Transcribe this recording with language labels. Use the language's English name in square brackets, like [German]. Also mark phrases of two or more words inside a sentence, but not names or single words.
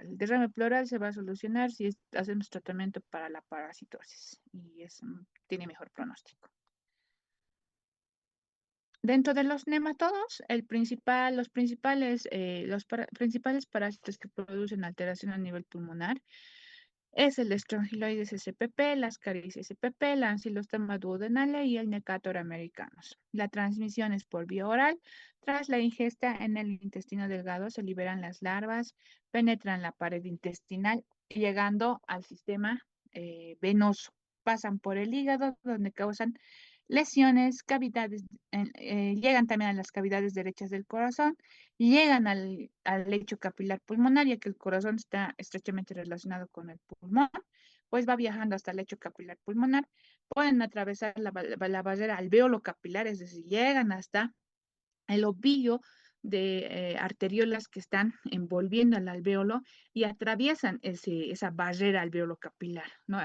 [Spanish] El derrame pleural se va a solucionar si hacemos tratamiento para la parasitosis y tiene mejor pronóstico. Dentro de los nematodos, principales parásitos que producen alteración a nivel pulmonar es el Strongyloides spp, la Ascaris spp, la Ancylostoma duodenale y el Necator americanus. La transmisión es por vía oral. Tras la ingesta en el intestino delgado se liberan las larvas, penetran la pared intestinal, llegando al sistema venoso. Pasan por el hígado, donde causan lesiones, cavidades, llegan también a las cavidades derechas del corazón, llegan al lecho capilar pulmonar, ya que el corazón está estrechamente relacionado con el pulmón, pues va viajando hasta el lecho capilar pulmonar, pueden atravesar la barrera alveolo capilar, es decir, llegan hasta el ovillo de arteriolas que están envolviendo al alveolo y atraviesan esa barrera alveolo capilar, ¿no?